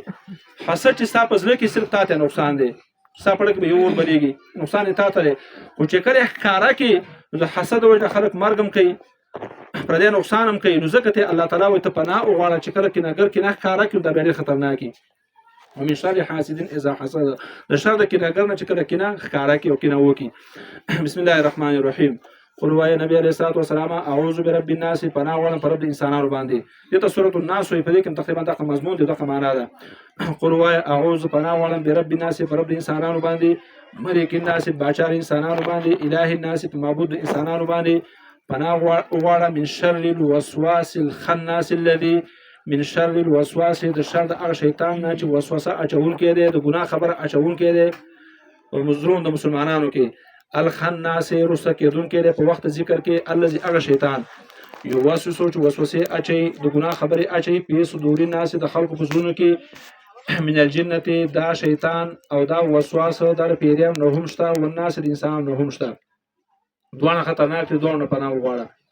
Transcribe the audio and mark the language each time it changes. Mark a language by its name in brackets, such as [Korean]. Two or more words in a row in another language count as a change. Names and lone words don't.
[Pashto] حسد چې ستا په زړه کې صرف تا ته نقصان دی، ستا په کې به یو اور بلیږي، نقصان یې تا ته دی، خو چې کله ښکاره کړي نو د حسد وجه خلک مرګ هم کوي، پردی نقصان هم کوي، نو ځکه ته الله تعالی وایي ته پناه وغواړه چې کله کینهګر کینه ښکاره کړي دا بیا ډېر خطرناک وي. [Arabic] ومن شر حاسد اذا حسد، [Pashto] د شر د کینهګر نه چې کله کینه ښکاره کړي او کینه وکړي. [Arabic] بسم الله الرحمن الرحیم. قل [Pashto] وایه نبی [Arabic] علیه الصلوة والسلام اعوذ برب الناس، [Pashto] پناه غواړم په رب د انسانانو باندې. دې ته سورة الناس وایي، په دې کې تقریبا دغه مضمون دی، دغه معنا ده. قل وایه اعوذ، پناه غواړم [Arabic] برب الناس، [Pashto] په رب د انسانانو باندې، [Arabic] ملک الناس، [Pashto] باچا د انسانانو باندې، [Arabic] اله الناس، [Pashto] په معبود د انسانانو باندې پناه غواړم، [Arabic] من شر الوسواس الخناس الذي، من شر الوسواس، [Pashto] د شر د هغه شیطان نه چې وسوسه اچونکی دی، د ګناه خبره اچونکی دی په زړونو د مسلمانانو کې، الخناس رسته کېدونکی دی په وخت ذکر کې الذي هغه شیطان یوسوسو چې وسوسې اچي د ګناه خبرې اچي په [Arabic] صدور الناس [Pashto] د خلکو په زړونو کې [Arabic] من الجنه [Pashto] دا شیطان او دا وسواسه د پیریان نه هم شته او الناس د انسان نه هم شته دوه خطرناک دي دوه پناه وغواړه